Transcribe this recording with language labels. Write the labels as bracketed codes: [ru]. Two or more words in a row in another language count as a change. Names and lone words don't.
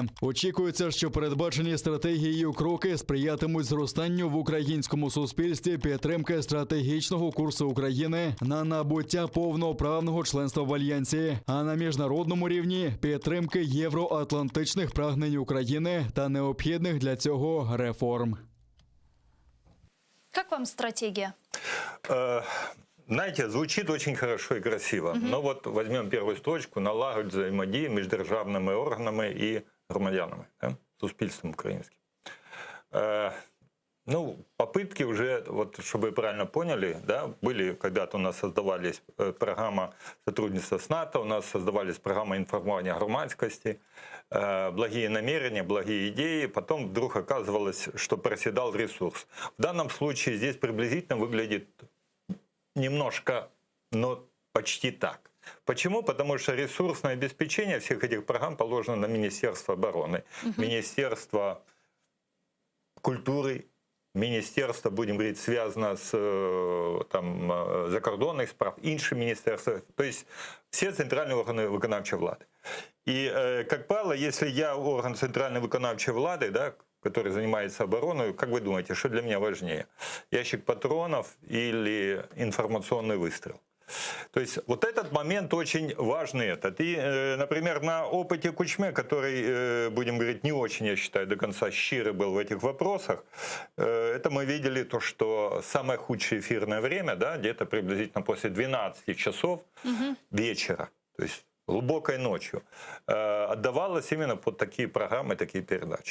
[uk] Очікується, що передбачені стратегією кроки сприятимуть зростанню в українському суспільстві підтримки стратегічного курсу України на набуття повноправного членства в Альянсі, а на міжнародному рівні підтримки євроатлантичних прагнень України та необхідних для цього реформ. [ru] Как вам стратегия? Знаете, звучит очень хорошо и красиво. Но вот возьмем первую строчку: [uk] налагодить взаимодію між державними органами и громадянами, да, суспільством українським. [ru] Ну, попытки уже, вот, чтобы вы правильно поняли, да, были когда-то у нас создавались программа сотрудничества с НАТО, у нас создавались программы информирования громадскости, благие намерения, благие идеи, потом вдруг оказывалось, что проседал ресурс. В данном случае здесь приблизительно выглядит немножко, но почти так. Почему? Потому что ресурсное обеспечение всех этих программ положено на Министерство обороны, Министерство культуры, министерство, будем говорить, связано с там, [uk] закордонных справ, інші [ru] министерства, то есть все центральные органы [uk] виконавчої влади. [ru] И, как правило, если я орган центральной [uk] виконавчої влади, [ru] да, который занимается обороной, как вы думаете, что для меня важнее? Ящик патронов или информационный выстрел? То есть вот этот момент очень важный. И, например, на опыте Кучме, который, будем говорить, не очень, я считаю, до конца щирый был в этих вопросах, это мы видели то, что самое худшее эфирное время, да, где-то приблизительно после 12 часов вечера, то есть глубокой ночью, отдавалось именно под такие программы, такие передачи.